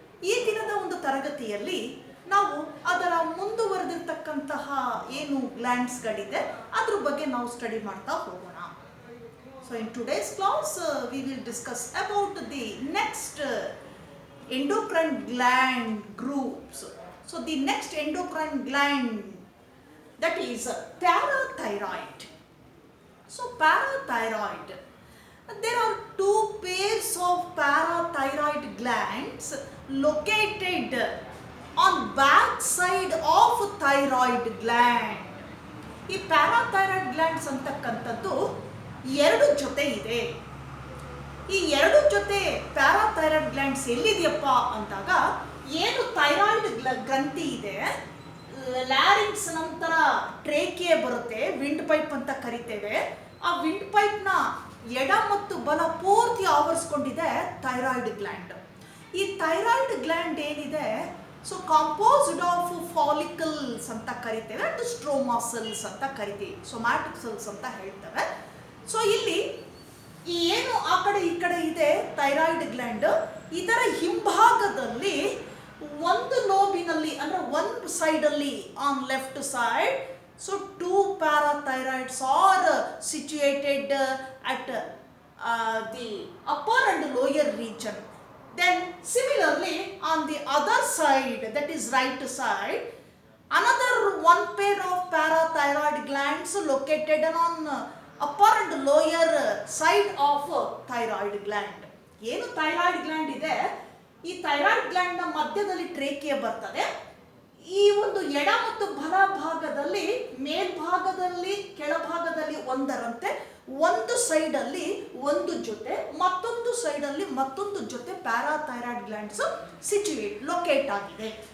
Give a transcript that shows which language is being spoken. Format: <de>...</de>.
<kn>ಈ ದಿನದ ಒಂದು ತರಗತಿಯಲ್ಲಿ ನಾವು ಅದರ ಮುಂದುವರೆದಿರ್ತಕ್ಕಂತಹ ಏನು ಗ್ಲ್ಯಾಂಡ್ಸ್ಗಳಿದೆ ಅದ್ರ ಬಗ್ಗೆ ನಾವು ಸ್ಟಡಿ ಮಾಡ್ತಾ ಹೋಗೋಣ.</kn> <en>So in today's class we will discuss about the next endocrine gland groups. So the next endocrine gland, that is parathyroid. So parathyroid, there are two pairs of parathyroid glands located on back side of thyroid gland.</en> <kn>ಈ parathyroid glands ಅಂತಕ್ಕಂಥದ್ದು ಎರಡು ಜೊತೆ ಇದೆ. ಈ ಎರಡು ಜೊತೆ parathyroid glands ಎಲ್ಲಿದೆಯಪ್ಪ ಅಂದಾಗ, ಏನು ಥೈರಾಯ್ಡ್ ಗ್ರಂಥಿ ಇದೆ, ಲ್ಯಾರಿಂಕ್ಸ್ ನಂತರ ಟ್ರೇಕಿಯೆ ಬರುತ್ತೆ, ವಿಂಡ್ ಪೈಪ್ ಅಂತ ಕರಿತೇವೆ. ಆ ವಿಂಡ್ ಪೈಪ್ನ ಎಡ ಮತ್ತು ಬಲ ಪೂರ್ತಿ ಆವರಿಸ್ಕೊಂಡಿದೆ ಥೈರಾಯ್ಡ್ ಗ್ಲ್ಯಾಂಡ್. ಈ ಥೈರಾಯ್ಡ್ ಗ್ಲ್ಯಾಂಡ್ ಏನಿದೆ, ಸೊ</kn> <en>composed of follicles</en> <kn>ಅಂತ ಕರಿತೇವೆ ಅಂಡ್ ಸ್ಟ್ರೋಮಾ ಸೆಲ್ಸ್ ಅಂತ ಕರಿತೀವಿ, ಸೊಮ್ಯಾಟಿಕ್ ಸೆಲ್ಸ್ ಅಂತ ಹೇಳ್ತೇವೆ. ಸೊ ಇಲ್ಲಿ ಈ ಏನು ಆ ಕಡೆ ಈ ಕಡೆ ಇದೆ ಥೈರಾಯ್ಡ್ ಗ್ಲ್ಯಾಂಡ್, ಇದರ ಹಿಂಭಾಗದಲ್ಲಿ ಒಂದು ಲೋಬಿನಲ್ಲಿ ಅಂದ್ರೆ ಒಂದು ಸೈಡಲ್ಲಿ</kn> <en>On left side, so two parathyroids are situated at the upper and lower region. Then similarly on the other side, that is right side, another one pair of parathyroid glands located on upper and lower side of thyroid gland.</en> <kn>ಏನು thyroid gland ಇದೆ, ಈ thyroid ಗ್ಲ್ಯಾಂಡ್ನ ಮಧ್ಯದಲ್ಲಿ ಟ್ರೇಕಿಯೆ ಬರ್ತದೆ. ಈ ಒಂದು ಎಡ ಮತ್ತು ಬಲ ಭಾಗದಲ್ಲಿ, ಮೇಲ್ಭಾಗದಲ್ಲಿ ಕೆಳಭಾಗದಲ್ಲಿ ಒಂದರಂತೆ ಒಂದು ಸೈಡಲ್ಲಿ ಒಂದು ಜೊತೆ, ಮತ್ತೊಂದು ಸೈಡಲ್ಲಿ ಮತ್ತೊಂದು ಜೊತೆ ಪ್ಯಾರಾಥೈರಾಯ್ಡ್ ಗ್ಲ್ಯಾಂಡ್ಸ್ ಲೊಕೇಟ್ ಆಗಿದೆ.</kn>